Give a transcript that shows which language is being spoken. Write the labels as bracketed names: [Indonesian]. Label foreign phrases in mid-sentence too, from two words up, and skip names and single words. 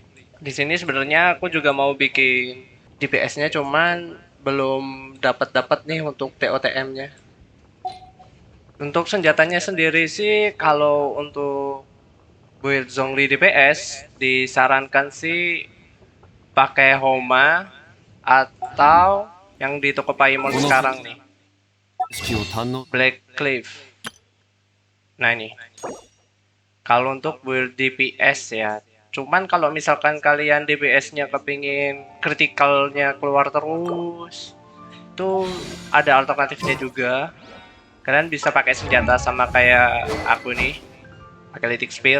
[Indonesian] Di sini sebenarnya aku juga mau bikin DPS-nya cuman belum dapat nih untuk TOTM-nya. Untuk senjatanya sendiri sih kalau untuk build Zhongli DPS disarankan sih pakai Homa atau yang di toko Paimon sekarang nih, 式を堪能 Black Cliff. Nah ini, kalau untuk build DPS ya. Cuman kalau misalkan kalian DPS-nya kepingin kritikalnya keluar terus, itu ada alternatifnya juga. Kalian bisa pakai senjata sama kayak aku nih, pakai Lithic Spear.